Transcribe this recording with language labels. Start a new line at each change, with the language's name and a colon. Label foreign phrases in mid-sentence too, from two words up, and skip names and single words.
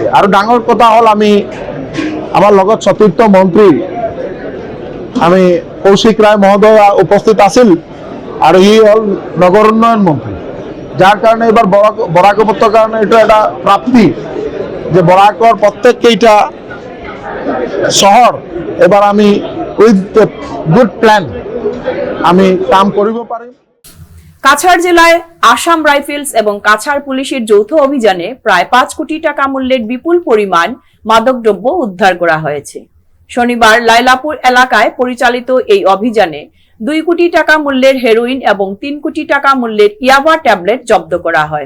Assamese: আৰু ডাঙৰ কথা হ'ল আমি আমাৰ লগত চতুৰ্থ মন্ত্ৰী আমি কৌশিক ৰায় মহোদয় উপস্থিত আছিল, আৰু ই হ'ল নগৰ উন্নয়ন মন্ত্ৰী, যাৰ কাৰণে এইবাৰ বৰাক উপত্যকাৰ কাৰণে এইটো এটা প্ৰাপ্তি যে বৰাকৰ প্ৰত্যেককেইটা চহৰ এবাৰ আমি
English: with good plan
Assamese: আমি কাম কৰিব পাৰিম।
Bangla: কাছাড় জেলায় আসাম রাইফেলস এবং কাছাড় পুলিশের যৌথ অভিযানে প্রায় 5 কোটি টাকা মূল্যের বিপুল পরিমাণ মাদকদ্রব্য উদ্ধার করা হয়েছে। শনিবার লাইলাপুর এলাকায় পরিচালিত এই অভিযানে 2 কোটি টাকা মূল্যের হেরোইন এবং 3 কোটি টাকা মূল্যের ইয়াবা ট্যাবলেট জব্দ করা হয়।